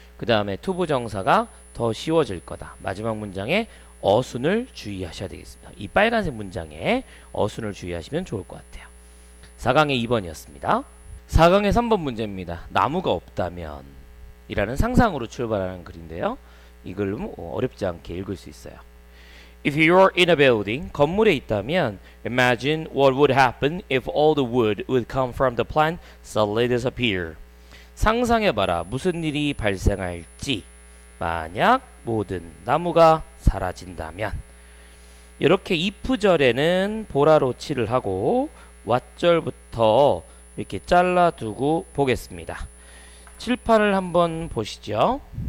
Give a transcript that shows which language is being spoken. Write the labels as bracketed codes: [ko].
[ko] 그 다음에 투부정사가 더 쉬워질 거다. 마지막 문장에 어순을 주의하셔야 되겠습니다. 이 빨간색 문장에 어순을 주의하시면 좋을 것 같아요. 4강의 2번이었습니다. 4강의 3번 문제입니다. 나무가 없다면 이라는 상상으로 출발하는 글인데요. 이 글은 어렵지 않게 읽을 수 있어요. [en] If you're in a building, [ko] 건물에 있다면 [en] imagine what would happen if all the wood would come from the plant suddenly disappear. [ko] 상상해봐라. 무슨 일이 발생할지. 만약 모든 나무가 사라진다면. 이렇게 if절에는 보라로 칠을 하고 왓절부터 이렇게 잘라두고 보겠습니다. 칠판을 한번 보시죠.